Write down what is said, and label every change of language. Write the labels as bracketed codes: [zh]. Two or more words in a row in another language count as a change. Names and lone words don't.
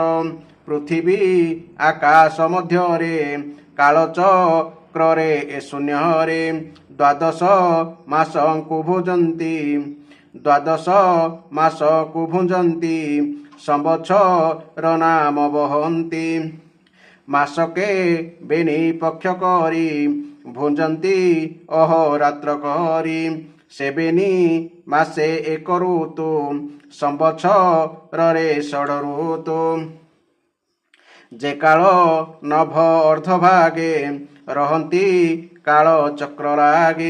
[or] ପୃଥିବୀ ଆକାଶ ମଧ୍ୟରେ କାଳଚକ୍ରେ ଏ ଶୂନ୍ୟରେ। ଦ୍ୱାଦଶ ମାସଙ୍କୁ ଭୁଜନ୍ତି ଦ୍ୱାଦଶ ମାସକୁ ଭୁଜନ୍ତି ସମ୍ବତ୍ସର ନାମ ବହନ୍ତି। ମାସକେ ବେନି ପକ୍ଷ କରି ଭୁଞ୍ଜନ୍ତି ଅହରାତ୍ର କରି। ସେବେନି ମାସେ ଏକ ଋତୁ ସମ୍ବତ୍ସରରେ ଷଡ଼ ଋତୁ। ଯେ କାଳ ନଭ ଅର୍ଦ୍ଧଭାଗେ ରହନ୍ତି କାଳ ଚକ୍ର ଲାଗି।